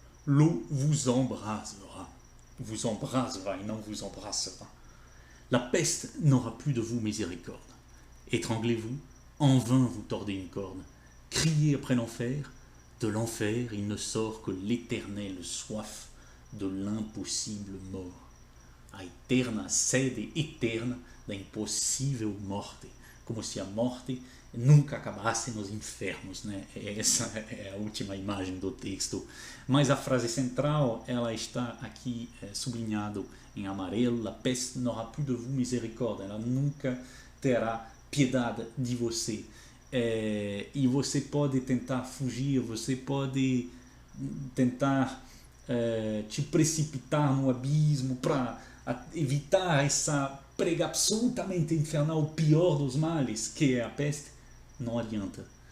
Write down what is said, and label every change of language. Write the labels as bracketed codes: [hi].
[fr] L'eau vous embrasera. Vous embrasera et non vous embrassera. La peste n'aura plus de vous miséricorde. Étranglez-vous, en vain vous tordez une corde. Criez après l'enfer. De l'enfer il ne sort que l'éternelle soif de l'impossible mort. [pt] A eterna sede eterna da impossível morte. Como se a morte nunca acabasse nos infernos, né? Essa é a última imagem do texto. Mas a frase central, ela está aqui sublinhado em amarelo. [fr] La peste n'aura plus de vous miséricorde. [pt] Ela nunca terá piedade de você. E você pode tentar fugir, você pode tentar te precipitar no abismo para evitar essa prega absolutamente infernal, o pior dos males, que é a peste. Não adianta.